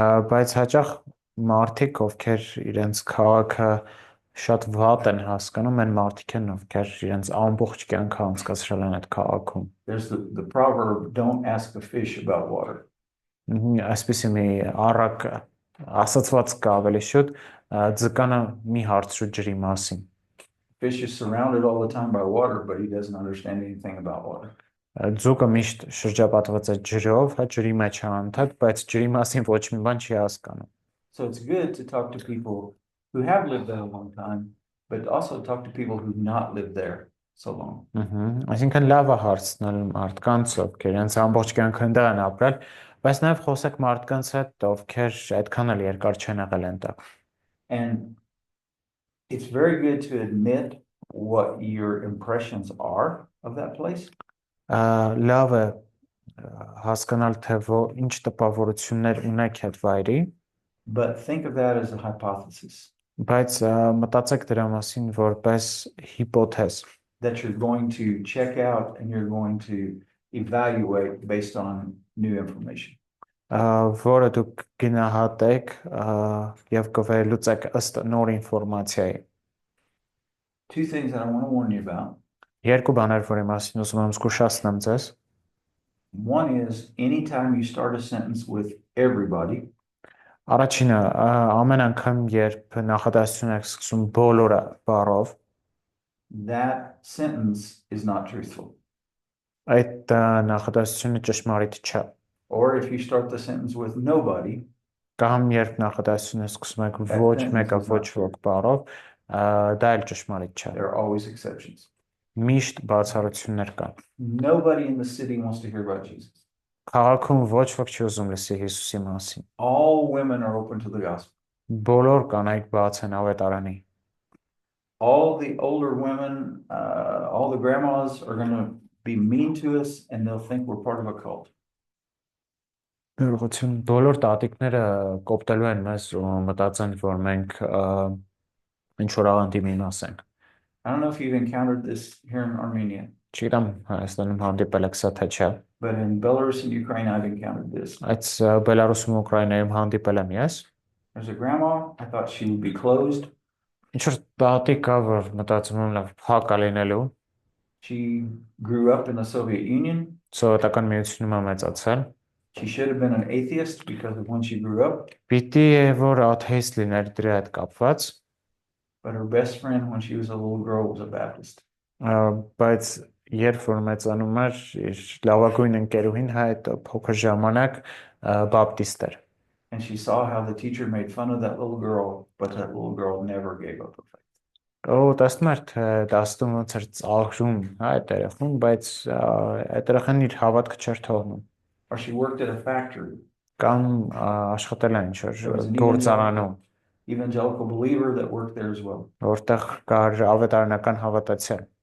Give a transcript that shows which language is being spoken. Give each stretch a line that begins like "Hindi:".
Armenian: բայց հաճախ մարդիկ, ովքեր իրենց քաղաքը շատ վատ են հասկանում, են մարդիկ են, ովքեր իրենց ամբողջ կյանքը անցկացրել են այդ քաղաքում։
English: There's the proverb, don't ask a fish about water.
Armenian: Այսպեսի մի առակ ասացված կա ավելի շուտ, ձկանը մի հարցրու ջրի մասին։
English: Fish is surrounded all the time by water, but he doesn't understand anything about water.
Armenian: Ձուկը միշտ շրջապատված է ջրով, հա ջրի մեջ է անդադ, բայց ջրի մասին ոչ մի բան չի հասկանում։
English: So it's good to talk to people who have lived there a long time, but also talk to people who've not lived there so long.
Armenian: Այսինքն լավ է հարցնել մարդկանց, ովքեր իրենց ամբողջ կյանքը այնտեղ են ապրել, բայց նաև խոսեք մարդկանց հետ, ովքեր այդքան էլ երկար չեն եղել այնտեղ։
English: And it's very good to admit what your impressions are of that place.
Armenian: Լավ է հասկանալ, թե ինչ տպավորություններ ունեք այդ վայրի,
English: But think of that as a hypothesis
Armenian: բայց մտածեք դրա մասին որպես հիպոթեզ,
English: that you're going to check out and you're going to evaluate based on new information.
Armenian: որը դուք գնահատեք եւ կվերլուծեք ըստ նոր ինֆորմացիայի։
English: Two things that I want to warn you about.
Armenian: Երկու բաներ, որի մասին ուզում եմ զգուշացնեմ ձեզ։
English: One is anytime you start a sentence with everybody,
Armenian: Առաջինը, ամեն անգամ երբ նախադասություն եք սկսում բոլորը բառով,
English: that sentence is not truthful.
Armenian: այդ նախադասությունը ճշմարիտ չէ։
English: Or if you start the sentence with nobody,
Armenian: Կամ երբ նախադասությունը սկսում եք ոչ մեկը ոչ ոք բառով, դա էլ ճշմարիտ չէ։
English: there are always exceptions.
Armenian: միշտ բացառություններ կան։
English: Nobody in the city wants to hear about Jesus.
Armenian: Քաղաքում ոչ ոք չի ուզում լսի Հիսուսի մասին։
English: All women are open to the gospel.
Armenian: Բոլոր կանայք բաց են ավետարանի։
English: All the older women, all the grandmas are going to be mean to us and they'll think we're part of a cult.
Armenian: Գերություն բոլոր տատիկները կոպտելու են մեզ ու մտածեն, որ մենք ինչ որ աղանդի մաս ենք։
English: I don't know if you've encountered this here in Armenia,
Armenian: Չգիտեմ Հայաստանում հանդիպել եք սա թե չէ,
English: but in Belarus and Ukraine, I've encountered this.
Armenian: այդ Բելարուսում ու Ուկրաինայում հանդիպել եմ ես։
English: There's a grandma, I thought she would be closed.
Armenian: Ինչ որ տատիկ կա, որ մտածում եմ լավ փակ է լինելու,
English: She grew up in the Soviet Union.
Armenian: սովետական միությունում է մեծացել։
English: She should have been an atheist because of when she grew up,
Armenian: Պիտի է որ աթեիստ լիներ դրա հետ կապված,
English: but her best friend when she was a little girl was a Baptist.
Armenian: բայց երբ որ մեծանում էր, իր լավագույն ընկերուհին այդ փոքր ժամանակ բապտիստ էր։
English: And she saw how the teacher made fun of that little girl, but that little girl never gave up her faith.
Armenian: Ու տեսնում էր թե դաստում ոնց էր ծաղրում, այդ երեխուն, բայց այդ երեխան իր հավատքը չէր թողնում։
English: Or she worked at a factory,
Armenian: Կամ աշխատել է ինչ որ գործարանում,
English: evangelical believer that worked there as well.
Armenian: որտեղ կար ավետարանական հավատացյալ։